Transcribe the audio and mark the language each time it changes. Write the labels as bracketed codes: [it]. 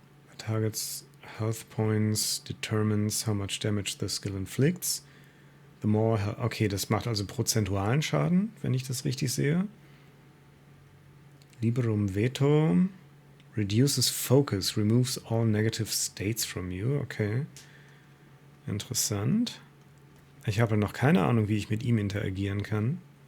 [en] The target's health points determines how much damage the skill inflicts. The more... [de] Okay, das macht also prozentualen Schaden, wenn ich das richtig sehe. [en] Liberum Veto reduces focus, removes all negative states from you. [de] Okay. Interessant. Ich habe noch keine Ahnung, wie ich mit ihm interagieren kann.